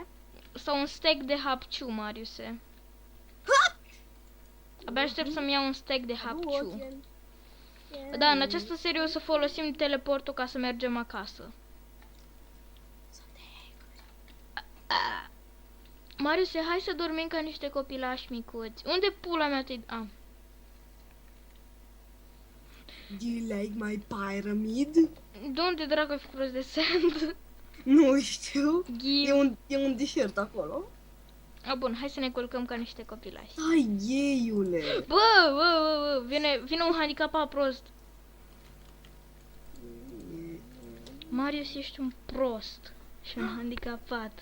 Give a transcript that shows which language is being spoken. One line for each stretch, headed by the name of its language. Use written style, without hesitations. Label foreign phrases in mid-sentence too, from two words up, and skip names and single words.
Romanian: Sau un steak de hapciu, Mariuse. Abia aștept să-mi iau un steak de hapciu. Da, în această serie o să folosim teleportul ca să mergem acasă. Mariuse, hai să dormim ca niște copilași micuți. Unde pula mea te... Ah.
English: Do you like my pyramid?
Romanian: De unde dracu ai făcut rost de sand? Nu știu. Give. E un deșert acolo. A, bun, hai să ne culcăm ca niște copilași. Hai, gheiule! Bă, vine un handicapat prost. Marius, ești un prost și un handicapat.